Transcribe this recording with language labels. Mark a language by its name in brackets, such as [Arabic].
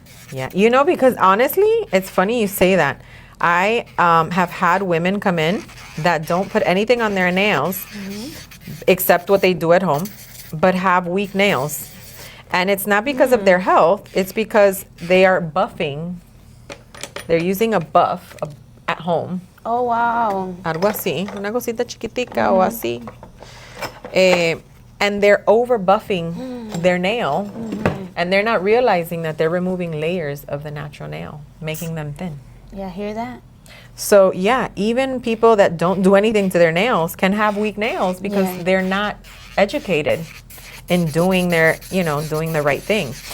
[English] Because honestly, it's funny you say that. I have had women come in that don't put anything on their nails except what they do at home, but have weak nails. And it's not because of their health, it's because they are buffing. They're using a buff at home. Oh, wow. [Spanish] Algo así, una cosita chiquitica o así. [English] And they're over buffing their nail. And they're not realizing that they're removing layers of the natural nail, making them thin. Yeah, hear that? So yeah, even people that don't do anything to their nails can have weak nails because Yeah. they're not educated in doing doing the right thing.